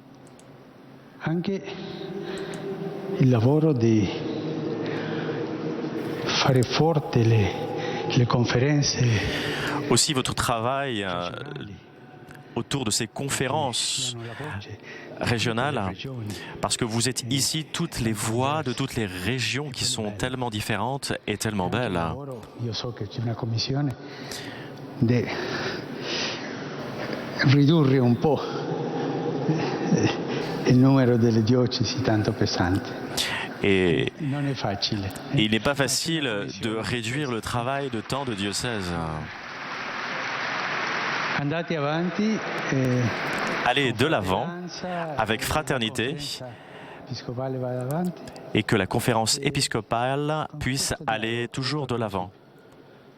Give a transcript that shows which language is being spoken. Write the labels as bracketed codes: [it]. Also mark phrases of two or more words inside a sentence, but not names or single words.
[fr] Aussi votre travail autour de ces conférences régionales, parce que vous êtes ici toutes les voix de toutes les régions qui sont tellement différentes et tellement belles. [it] Ridurre un po' il numero delle diocesi tanto pesante. [fr] Et il n'est pas facile de réduire le travail de tant de diocèses. Allez de l'avant avec fraternité et que la conférence épiscopale puisse aller toujours de l'avant.